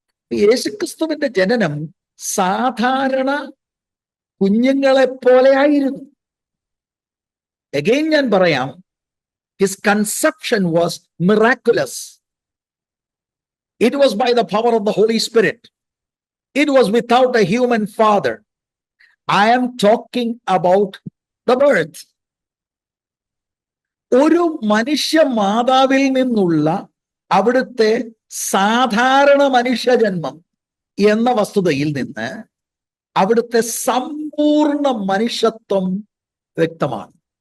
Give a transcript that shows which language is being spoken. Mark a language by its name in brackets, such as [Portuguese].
[Malayalam] യേശുക്രിസ്തുവിന്റെ ജനനം സാധാരണ കുഞ്ഞുങ്ങളെ പോലെ ആയിരുന്നു. [English] again [Malayalam] ഞാൻ പറയാം, [English] His conception was miraculous. It was by the power of the Holy Spirit. It was without a human father. I am talking about the birth. [Malayalam] ഒരു മനുഷ്യ മാതാവിൽ നിന്നുള്ള അവിടുത്തെ സാധാരണ മനുഷ്യജന്മം എന്ന വസ്തുതയിൽ നിന്ന് അവിടുത്തെ സമ്പൂർണ്ണ മനുഷ്യത്വം വ്യക്തമാണ്.